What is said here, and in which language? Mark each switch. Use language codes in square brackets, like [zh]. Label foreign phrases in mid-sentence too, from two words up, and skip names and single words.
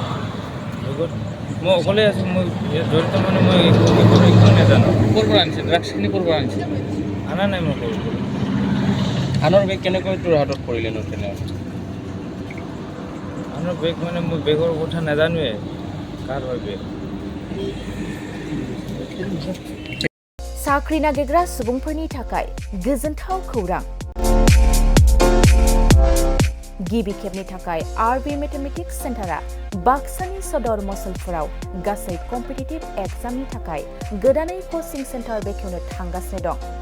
[as] লগত মই অকলে আছোঁ। মই জড়িত মানে মই একো নাজানো। ক'ৰ পৰা আনিছিল? ড্ৰাগছখিনি ক'ৰ পৰা আনিছিল? আনা নাই মই কৰোঁ। আনৰ বেগ কেনেকৈ তোৰ হাতত পৰিলেনো তেনেহ'লে? আনৰ বেগ মানে মই বেগৰ কথা নাজানোৱে, কাৰ হয় বেগ। [brx] साख्रि नागिरग्रा सुबुंफोरनि थाखाय गोजोनथाव खौरां। गिबि खेबनि थाखाय आरबि मेथमेटिक्स सेन्टारा बाक्सानि सदर मसलपुराव गासै कम्पिटिटिभ एग्जामनि थाखाय गोदानै कचिं सेन्टार बेखेवनो थांगासिनो दं।